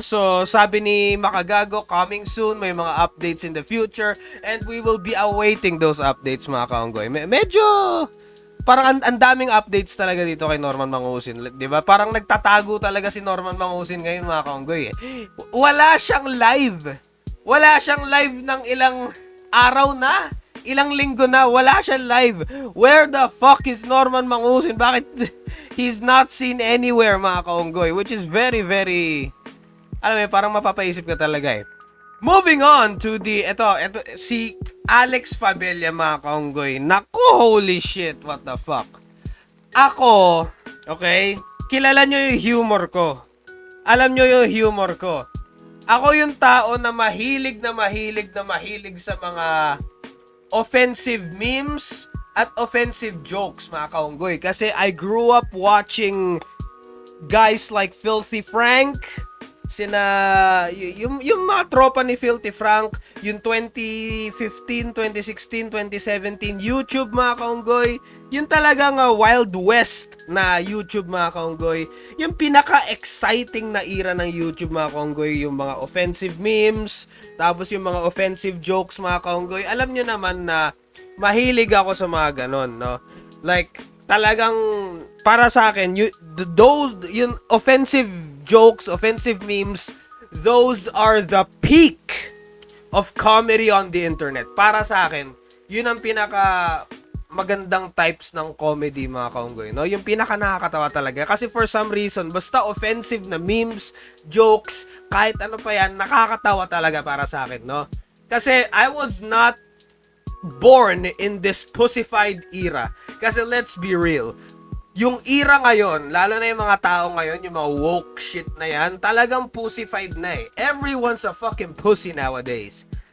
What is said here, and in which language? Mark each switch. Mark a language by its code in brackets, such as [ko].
[en] So, sabi ni Makagago, coming soon, may mga updates in the future, and we will be awaiting those updates, [tl] mga kaunggoy. Medyo, parang ang daming updates talaga dito kay Norman Mangusin. Di ba? Parang nagtatago talaga si Norman Mangusin ngayon, mga kaunggoy. Wala siyang live. Wala siyang live ng ilang araw na. Ilang linggo na, wala siyang live. [en] Where the fuck is Norman Mangusin? [tl] Bakit [en] he's not seen anywhere, [tl] mga kaunggoy? [en] Which is very, very, [tl] alam mo, parang mapapaisip ka talaga eh. [en] Moving on to [tl] ito, si Alex Fabella, mga kaunggoy. Naku, [en] holy shit, what the fuck. [tl] Ako, okay, kilala nyo yung humor ko. Alam nyo yung humor ko. Ako yung tao na mahilig sa mga offensive memes at offensive jokes, mga kaunggoy. Kasi [en] I grew up watching guys like [tl] Filthy Frank, yung mga tropa ni Filthy Frank, yung 2015, 2016, 2017 YouTube, mga kaunggoy. Yung talagang Wild West na YouTube, mga kaunggoy. Yung pinaka-exciting na era ng YouTube, mga kaunggoy. Yung mga offensive memes, tapos yung mga offensive jokes, mga kaunggoy. Alam nyo naman na mahilig ako sa mga ganon, no? [en] Like, [tl] talagang para sa akin, yung [en] offensive jokes, offensive memes, those are the peak of comedy on the internet. [tl] Para sa akin, yun ang pinaka magandang types ng comedy, mga kaunggoy, no? Yung pinaka nakakatawa talaga. [en] Kasi for some reason, [tl] basta offensive na memes, jokes, kahit ano pa yan, nakakatawa talaga para sa akin, no? Kasi [en] I was not born in this pussified era. [tl] Kasi [en] let's be real, [tl] yung era ngayon, lalo na yung mga tao ngayon, yung mga woke shit na yan, talagang pussified na eh. [en] Everyone's a fucking pussy nowadays.